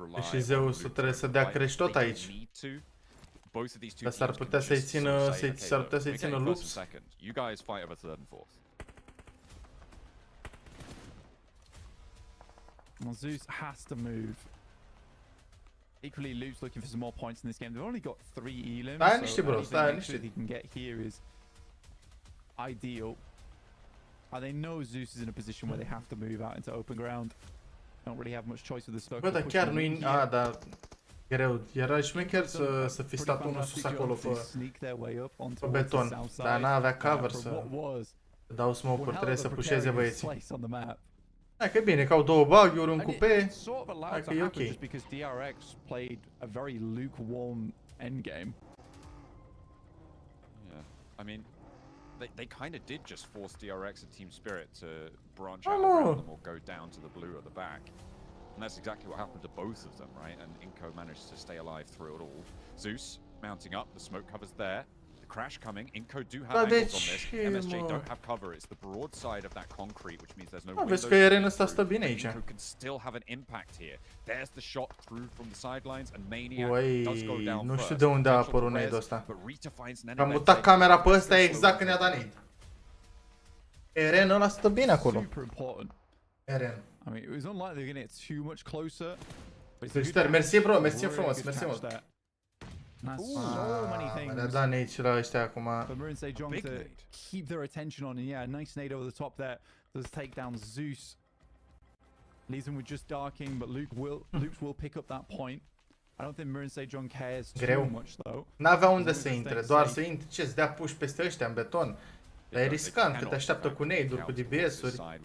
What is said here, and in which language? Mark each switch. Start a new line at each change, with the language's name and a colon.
Romanian: Și Zeusul trebuie să dea crash tot aici. Dar s-ar putea să-i țină Loops.
English: You guys fight over third and fourth. Well, Zeus has to move. Equally, Luke's looking for some more points in this game. They've only got 3 elims, so anything he can get here is ideal. And they know Zeus is in a position where they have to move out into open ground. Don't really have much choice with the circle.
Romanian: Bă, dar chiar nu-i... dar... Greu. Era șmecher să fi stat unul sus acolo pe beton. Dar n-avea cover să dau smoke-uri. Trebuie să pușeze băieții. Hai că e bine, că au 2 bug-uri, un cupe. Hai că e ok.
English: Because DRX played a very lukewarm endgame. Yeah, I mean, they kind of did just force DRX and Team Spirit to branch out around them or go down to the blue at the back. And that's exactly what happened to both of them, right? And Inco managed to stay alive through it all. Zeus mounting up, the smoke cover's there. Crash coming. Inco do have angles on this. MSJ don't have cover. It's the broad side of that concrete, which means there's no windows.
Romanian: Vezi că Eren ăsta stă bine aici.
English: Inco can still have an impact here. There's the shot through from the sidelines, and Maniac does go down
Romanian: nu
English: first.
Romanian: știu de unde a apărut nade-ul ăsta. Am mutat camera pe ăsta exact când i-a dat nade. Eren ăla stă bine acolo. Eren.
English: I mean, it was unlikely they're going to get too much closer.
Romanian: Felicitări, mersi bro, mersi frumos, mersi mult.
English: So many things.
Romanian: Le-a dat nade și la ăștia acum.
English: But Mirror and Sejong to keep their attention on, and yeah, a nice nade over the top there. Does take down Zeus. Leaves him with just Darking, but Loops will pick up that point. I don't think Mirror and Sejong cares too much though.
Romanian: N-avea unde să intre, doar să intre, ce-ți dea push peste ăștia în beton. Dar e riscant, că te așteaptă cu nade-uri, cu DBS-uri.